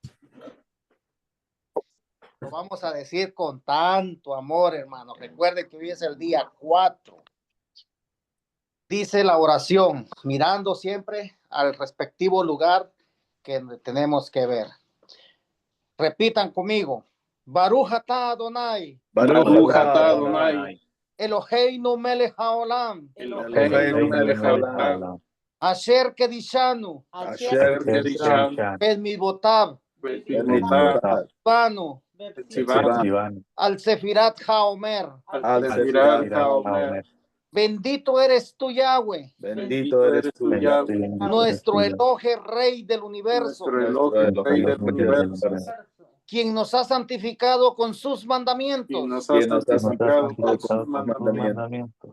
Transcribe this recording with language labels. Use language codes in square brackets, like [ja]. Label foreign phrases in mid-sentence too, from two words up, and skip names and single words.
[es] Lo vamos a decir con tanto amor, hermano. Recuerden que hoy es el día 4. Dice la oración, mirando siempre al respectivo lugar que tenemos que ver. Repitan conmigo. [he] ברוך אתה אדוני, ברוך אתה אדוני, אלוהינו מלך העולם, אלוהינו מלך העולם, אשר קדשנו, אשר קדשנו, bemitzvotav, bemitzvotav, banu, tzivanu, על ספירת העומר. על ספירת העומר. [es] Bendito eres tú, Yahweh, Bendito eres tú, Yahweh, nuestro Elohe, Rey del universo, nuestro Elohim, Rey del universo, quien nos ha santificado con sus y mandamientos nos ha santificado con sus mandamientos,